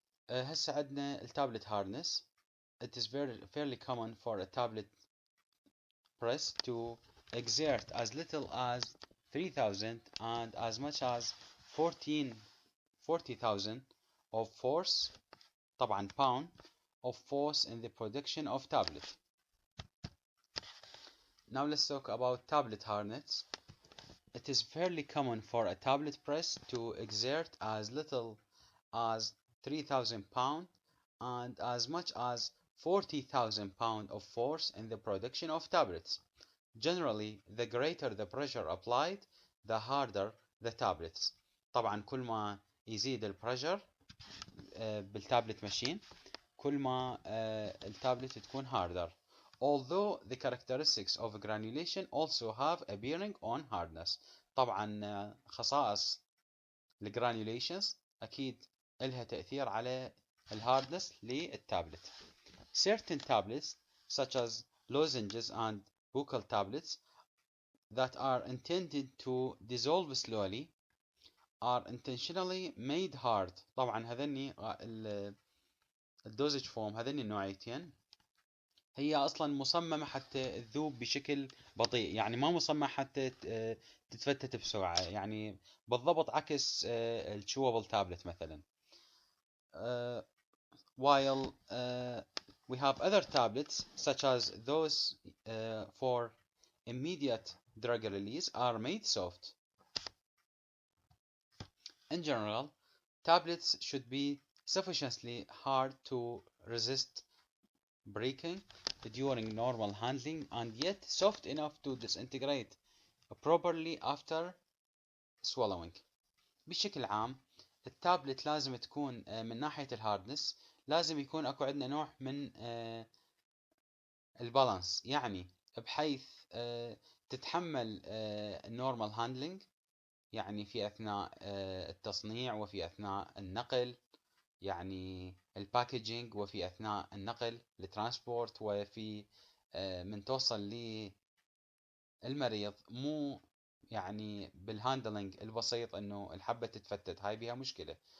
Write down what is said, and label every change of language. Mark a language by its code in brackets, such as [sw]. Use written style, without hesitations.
[ar] هسه عندنا التابلت [en] hardness. It is fairly common for a tablet press to exert as little as 3,000 and as much as 40,000 of force, طبعا pound, of force in the production of tablet. Now let's talk about tablet hardness. It is fairly common for a tablet press to exert as little as 3,000 pound and as much as 40,000 pounds of force in the production of tablets. Generally, the greater the pressure applied, the harder the tablets. [ar] طبعا كل ما يزيد البريشر بالتابلت ماشين كل ما التابلت تكون harder. [en] Although the characteristics of granulation also have a bearing on hardness. [ar] طبعا خصائص الجرانيوليشنز أكيد إلها تأثير على الهاردنس للتابلت. [en] Certain tablets such as lozenges and buccal tablets that are intended to dissolve slowly are intentionally made hard. [ar] طبعا هذني الدوزج فورم هذني النوعيتين هي اصلا مصممه حتى تذوب بشكل بطيء، يعني ما مصممه حتى تتفتت بسرعه، يعني بالضبط عكس الشوبل تابلت مثلا. [en] while we have other tablets such as those for immediate drug release are made soft. In general, tablets should be sufficiently hard to resist breaking during normal handling and yet soft enough to disintegrate properly after swallowing. [ar] بشكل عام التابلت لازم تكون من ناحية الهاردنس لازم يكون اكو عندنا نوع من البالانس، يعني بحيث تتحمل النورمال هاندلنج، يعني في اثناء التصنيع وفي اثناء النقل، يعني الباكجينج وفي اثناء النقل الترانسبورت، وفي من توصل للمريض، مو يعني بالهاندلنج البسيط انه الحبة تتفتت، هاي بيها مشكلة.